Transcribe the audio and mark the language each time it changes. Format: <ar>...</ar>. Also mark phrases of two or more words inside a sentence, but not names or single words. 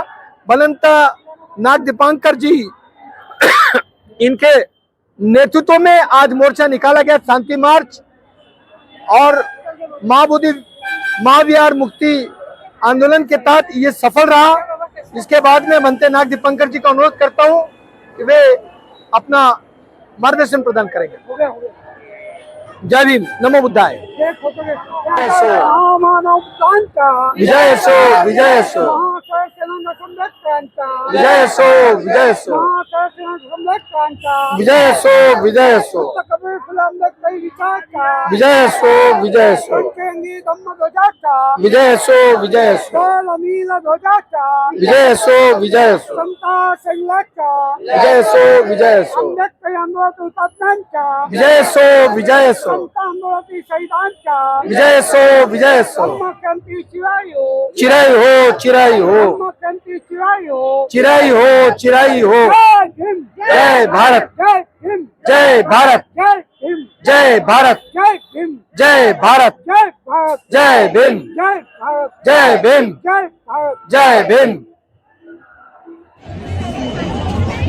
<hi>बलवंत नाग दीपांकर जी इनके नेतृत्व में आज मोर्चा निकाला गया शांति मार्च, और महाविहार मुक्ति आंदोलन के तहत ये सफल रहा। इसके बाद में बनते नाग दीपांकर जी का अनुरोध करता हूं कि वे अपना मार्गदर्शन प्रदान करेंगे। जय भीम, नमो बुद्धाय।</hi> <mr>विजय असो, विजय असो, विजय असो, विजय असो, विजय असो, विजय असो, विजय असो, विजय असो, विजय असो, विजय असो, विजय असो, विजय असो, विजय असो, विजय असो, विजय असो, विजय असो, विजय असो, विजय असो,</mr> <hi>चिराई हो, चिराई हो, चिराई हो, चिराई हो। जय भारत, जय भारत, जय भारत, जय भारत, जय भीम, जय भीम, जय भीम।</hi>